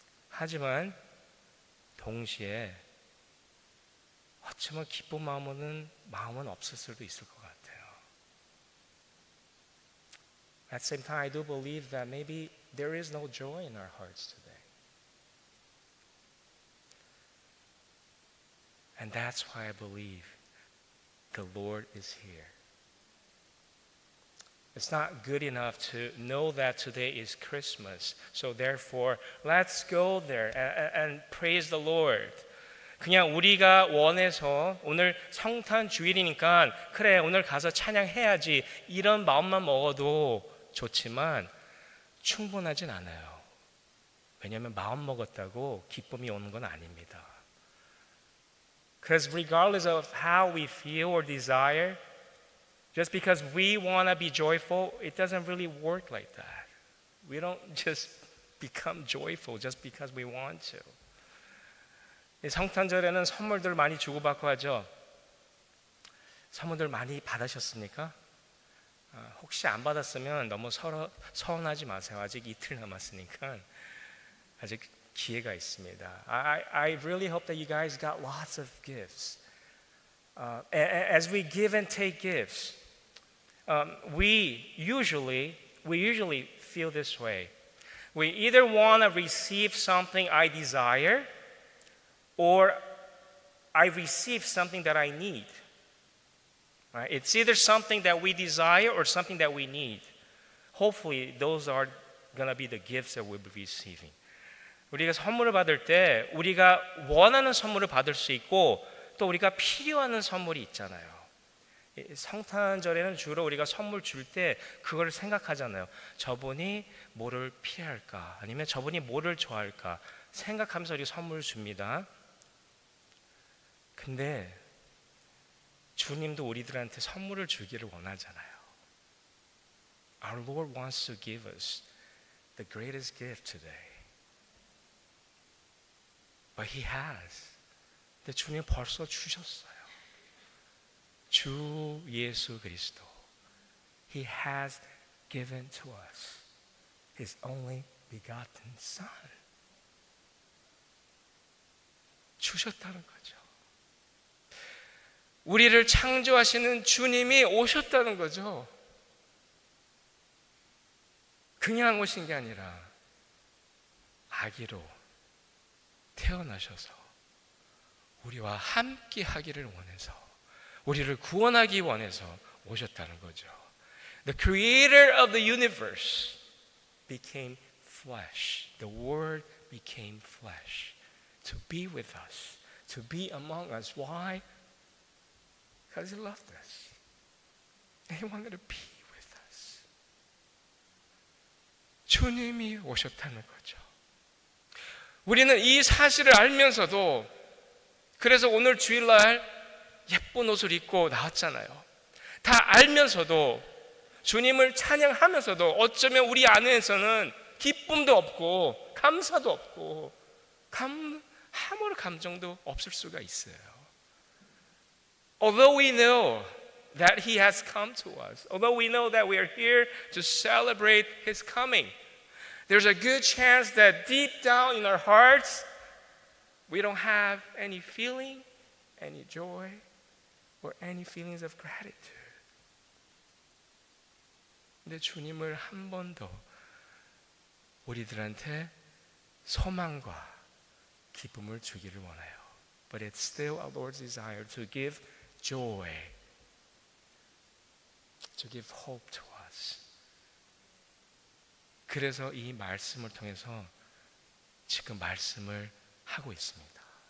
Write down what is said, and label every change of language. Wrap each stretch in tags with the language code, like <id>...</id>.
<ko>하지만 동시에 어쩌면 기쁜 마음은 없을 수도 있을 것 같아요.</ko> <en>At the same time, I do believe that maybe there is no joy in our hearts today. And that's why I believe the Lord is here. It's not good enough to know that today is Christmas. So therefore, let's go there and praise the Lord.</en> <ko>그냥 우리가 원해서 오늘 성탄 주일이니까 그래 오늘 가서 찬양해야지 이런 마음만 먹어도 좋지만 충분하진 않아요. 왜냐하면 마음 먹었다고 기쁨이 오는 건 아닙니다.</ko> <en>Because regardless of how we feel or desire, just because we want to be joyful, it doesn't really work like that. We don't just become joyful just because we want to.</en> <ko>이 성탄절에는 선물들 많이 주고받고 하죠. 선물들 많이 받으셨습니까? 혹시 안 받았으면 너무 서운하지 마세요. 아직 이틀 남았으니까 아직 기회가 있습니다.</ko> <en>I really hope that you guys got lots of gifts. As we give and take gifts, we usually feel this way. We either want to receive something I desire, or I receive something that I need. Right? It's either something that we desire or something that we need. Hopefully, those are going to be the gifts that we'll be receiving.</en> <ko>우리가 선물을 받을 때 우리가 원하는 선물을 받을 수 있고 또 우리가 필요한 선물이 있잖아요. 성탄절에는 주로 우리가 선물 줄 때 그걸 생각하잖아요. 저분이 뭐를 필요할까? 아니면 저분이 뭐를 좋아할까? 생각하면서 우리 선물을 줍니다. 근데 주님도 우리들한테 선물을 주기를 원하잖아요.</ko> <en>Our Lord wants to give us the greatest gift today. But He has.</en> <ko>근데 주님 벌써 주셨어요. 주 예수 그리스도. He has given to us His only begotten Son. 주셨다는 거죠. 우리를 창조하시는 주님이 오셨다는 거죠. 그냥 오신 게 아니라 아기로 태어나셔서 우리와 함께 하기를 원해서 우리를 구원하기 원해서 오셨다는 거죠.</ko> <en>The creator of the universe became flesh. The word became flesh to be with us, to be among us. Why? Because He loved us. And He wanted to be with us.</en> <ko>주님이 오셨다는 거죠. 우리는 이 사실을 알면서도 그래서 오늘 주일날 예쁜 옷을 입고 나왔잖아요. 다 알면서도 주님을 찬양하면서도 어쩌면 우리 안에서는 기쁨도 없고 감사도 없고 아무런 감정도 없을 수가 있어요.</ko> <en>Although we know that He has come to us, although we know that we are here to celebrate His coming, there's a good chance that deep down in our hearts, we don't have any feeling, any joy, or any feelings of gratitude.</en> <ko>근데 주님을 한 번 더 우리들한테 소망과 기쁨을 주기를 원해요.</ko> <en>But it's still our Lord's desire to give joy, to give hope to us.</en> <ko>그래서 이 말씀을 통해서 지금 말씀을 하고 있습니다.</ko>